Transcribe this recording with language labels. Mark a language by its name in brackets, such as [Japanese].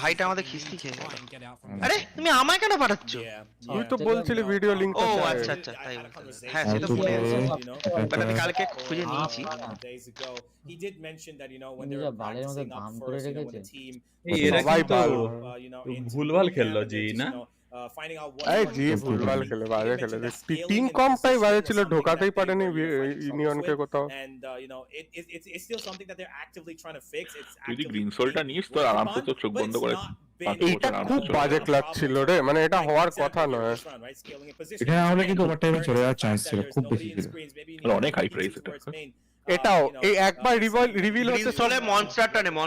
[Bangla] ভাইটা আমাদের খিস্তি খেয়ে গেল আরে তুমি আমায় কেন পাঠাচ্ছো তুই তো বলছিলি ভিডিও লিংক ও আচ্ছা তাই হ্যাঁ সেটা ভুলে গেছি বাট আমি কালকে খুঁজে নিয়েছি [English] he did mention that, you know, when they were practicing up first, you know, when the team [Bangla] এরা কিন্তু ভুলভাল খেললো জি না [English] finding out what [Bangla] এই জি ভুলভাল খেলে বাজে খেলে টিম কমটাই বাজে ছিল ঢোকাতেই পারেনি ইউনিয়নকে কোথাও [English] and you know it's still something that they're actively trying to fix. It's [Bangla] যদি গ্রিন সোলটা নিস তো আরামসে তো চোখ বন্ধ করে এটা খুব বাজে লাগছিল রে মানে এটা হওয়ার কথা নয় এটা হলে কিন্তু ওভারটাইমে চলে যাওয়ার চান্স ছিল খুব বেশি ছিল অনেক হাই প্রাইস এটাও এই একবার রিভিল হতে চলে মনস্টারটা